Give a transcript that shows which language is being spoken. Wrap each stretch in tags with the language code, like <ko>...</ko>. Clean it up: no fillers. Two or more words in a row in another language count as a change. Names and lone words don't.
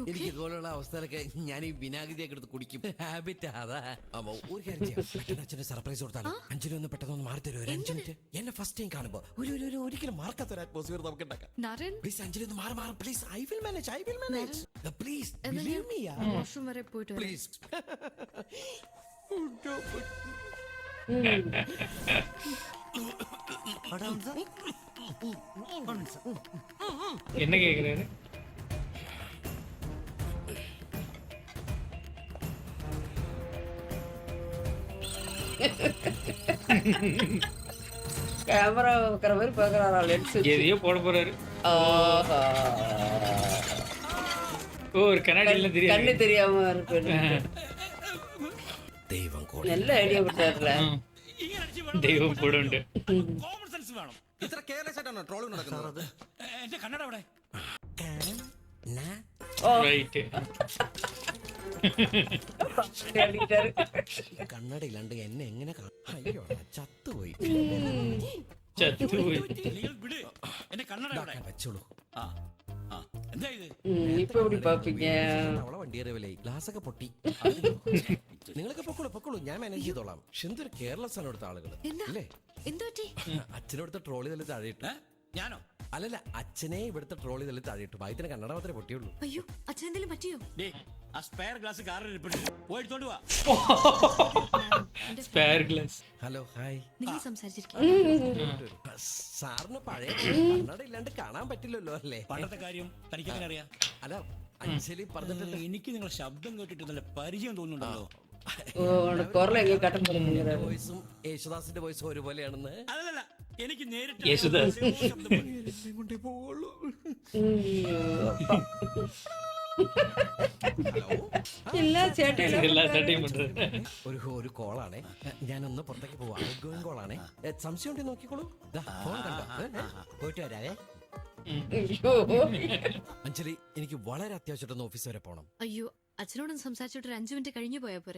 <ml>എനിക്ക് ഇതുപോലുള്ള അവസ്ഥയിലൊക്കെ ഞാൻ ഈ വിനാഗിരിയൊക്കെ എടുത്ത് കുടിക്കും. ഹാബിറ്റ് അതാ. അപ്പൊ ഒരു കാര്യം ചെയ്യാം, പെട്ടെന്ന് അച്ഛന് സർപ്രൈസ് കൊടുത്താലോ? അഞ്ജലി ഒന്ന് പെട്ടെന്ന് മാറി തരുമോ? ഒരു 5 മിനിറ്റ്. എന്നെ</ml> <en>first time</en> <ml>കാണുമ്പോ ഒരിക്കലും മാർക്കാത്തൊരു അറ്റ്മോസ്ഫിയർ നമുക്ക് ഉണ്ടാക്കാം. നരൻ</ml> <en>please Anjali</en> <ml>ഒന്ന് മാറി</ml> <en>please. I will manage please. Believe me</en> <ml>വാഷ്റൂം വരെ പോയിട്ട് വരാം. പ്ലീസ്.</ml> <ta>என்ன கேக்குறாரு? கேமரா வைக்கிற மாதிரி பாக்குறாரா? லென்ஸ் எதையோ போட போறாரு. ஓ, ஒரு கண்ணாடிலாம் தெரியாது. கண்ணு தெரியாம இருக்கு.</ta> <ml>ദൈവം കൂടെ.</ml> <ta>நல்ல ஐடியா கொடுத்தாருல.</ta> <ml>ദൈവം കൂടെ ഉണ്ട്.</ml> <en>common sense</en> <ml>വേണം. ഇത്ര കെയർലെസ് ആയിട്ടാണ് ട്രോളിംഗ് നടക്കുന്നത്. എന്റെ കണ്ണട അവിടെ. റൈറ്റ്. കണ്ണടയില്ലാണ്ട് എന്നെ എങ്ങനെ അയ്യോ ചത്തുപോയി. ചത്തുപോയി. എന്റെ കണ്ണട അവിടെ വെച്ചോളൂ. എന്താ ഇത്?</ml> <ta>இப்ப எப்படி பாப்பீங்க?</ta> <ml>അവളെ വണ്ടി അറിവില്ലേ, ഗ്ലാസ് ഒക്കെ പൊട്ടി. നിങ്ങളൊക്കെ പൊക്കോളൂ, ഞാൻ മാനേജ് ചെയ്തോളാം. പക്ഷെ എന്തൊരു കെയർലെസ് ആണ് ഇവിടുത്തെ ആളുകൾ അല്ലേ? എന്താ പറ്റി? അച്ഛനടുത്ത ട്രോളി തള്ളി താഴെയിട്ടു. ഞാനോ? അല്ലല്ല, അച്ഛനെ ഇവിടുത്തെ ട്രോളി തള്ളി താഴെയിട്ടു. ഭാഗ്യത്തിന് കണ്ണട മാത്രമേ പൊട്ടിയുള്ളൂ. അയ്യോ, അച്ഛൻ എന്തെങ്കിലും പറ്റിയോ? ആ</ml> <en>spare glass</en> <ml>കാറിൽ ഇരിപ്പുണ്ട്. പോയിട്ട് വാ.</ml> <en>spare glass. Hello, hi.</en> <ml>നിങ്ങൾ സംസാരിച്ചിരിക്കും. സാറിന് പഴയ കണ്ണട ഇല്ലാണ്ട് കാണാൻ പറ്റില്ലല്ലോ അല്ലേ? പണ്ടത്തെ കാര്യം തനിക്ക് എങ്ങനെ അറിയാം? അല്ല, അഞ്ജലി പറഞ്ഞിട്ട് എനിക്ക് നിങ്ങളുടെ ശബ്ദം കേട്ടിട്ട് നല്ല പരിചയം തോന്നുന്നുണ്ടല്ലോ.</ml> <ta>குரல எங்க கட்ட போறீங்க?</ta> <ml>വോയിസും യേശുദാസിന്റെ വോയിസും ഒരുപോലെയാണെന്ന്. അതല്ല, എനിക്ക് നേരിട്ട് യേശുദാസ്. കൊണ്ടേ പോവുള്ളൂ.</ml> <ta>எல்லா சேட்டையில</ta> <ml>എല്ലാ ചട്ടയും പண்றது. ഒരു കോളാണേ, ഞാനൊന്ന് പുറത്തേക്ക് പോവാ.</ml> <en>out going</en> <ml>കോളാണേ. സംശയം ഉണ്ടെങ്കിൽ നോക്കിക്കോളൂ. ഫോൺ കണ്ടോ? പോയിട്ട് വരാവേ. അഞ്ജലി, എനിക്ക് വളരെ അത്യാവശ്യമായിട്ടൊന്ന് ഓഫീസ് വരെ പോണം. അയ്യോ, അച്ഛനോടൊന്ന് സംസാരിച്ചിട്ട് ഒരു 5 മിനിറ്റ് കഴിഞ്ഞു പോയാ പോരെ?</ml>